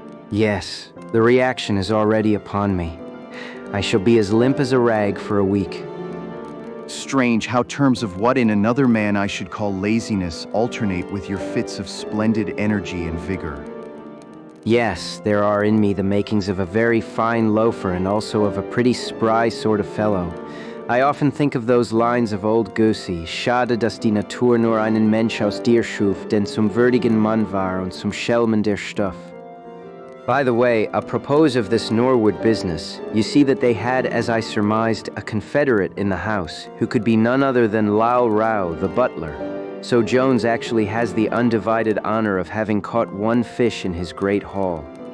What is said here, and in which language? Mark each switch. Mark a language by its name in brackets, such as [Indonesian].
[English] Yes, the reaction is already upon me. I shall be as limp as a rag for a week. Strange how terms of what in another man I should call laziness alternate with your fits of splendid energy and vigor. Yes, there are in me the makings of a very fine loafer and also of a pretty spry sort of fellow. I often think of those lines of old Goosey, [German] Schade, dass die Natur nur einen Mensch aus dir schuf, denn zum würdigen Mann war und zum Schelmen der Stoff. [English] By the way, apropos of this Norwood business, you see that they had, as I surmised, a confederate in the house, who could be none other than Lau Rao, the butler. So Jones actually has the undivided honor of having caught one fish in his great haul.